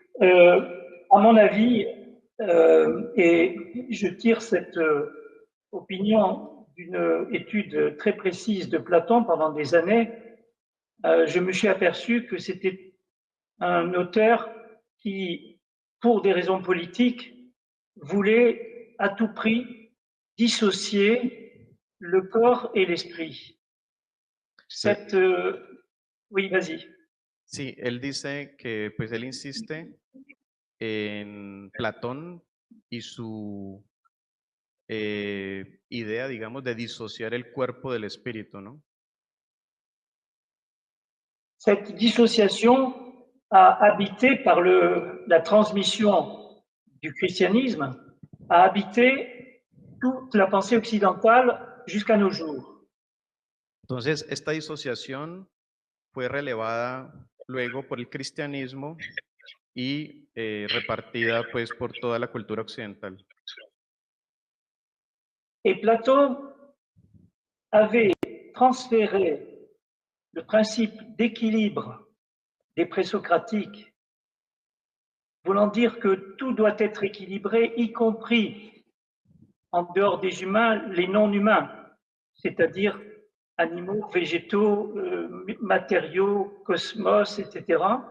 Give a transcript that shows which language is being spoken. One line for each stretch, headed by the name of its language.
French: À mon avis, et je tire cette opinion d'une étude très précise de Platon pendant des années, je me suis aperçu que c'était un auteur qui, pour des raisons politiques, voulait à tout prix dissocier le corps et l'esprit. Cette, oui, vas-y.
Spanish: Sí, él dice que pues él insiste en Platón y su idea, digamos, de disociar el cuerpo del espíritu, ¿no?
French: Cette dissociation a habité par la transmission du christianisme, a habité toute la pensée occidentale jusqu'à nos jours.
Spanish: Entonces, esta disociación fue relevada luego por el cristianismo y repartida pues por toda la cultura occidental.
French: Et Platon avait transféré le principe d'équilibre des présocratiques, voulant dire que tout doit être équilibré, y compris en dehors des humains, les non-humains, c'est-à-dire animaux, végétaux, matériaux, cosmos, etc.